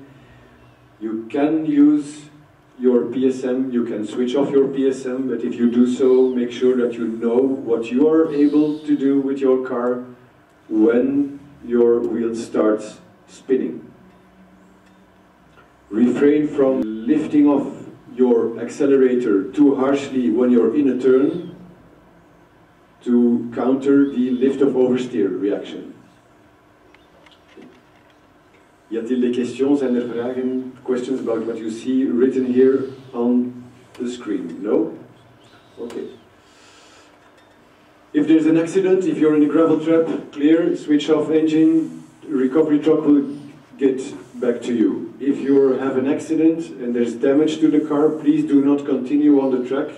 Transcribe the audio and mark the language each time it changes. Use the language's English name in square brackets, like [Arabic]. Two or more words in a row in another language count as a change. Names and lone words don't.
[English] You can use your PSM, you can switch off your PSM, but if you do so, make sure that you know what you are able to do with your car when your wheel starts spinning. Refrain from lifting off your accelerator too harshly when you're in a turn to counter the lift of oversteer reaction. [French] Y a-t-il des questions? [Dutch] Zijn er vragen? [English] Questions about what you see written here on the screen? No? Okay. If there's an accident, if you're in a gravel trap, clear, switch off engine, recovery truck will get back to you. If you have an accident and there's damage to the car, please do not continue on the track.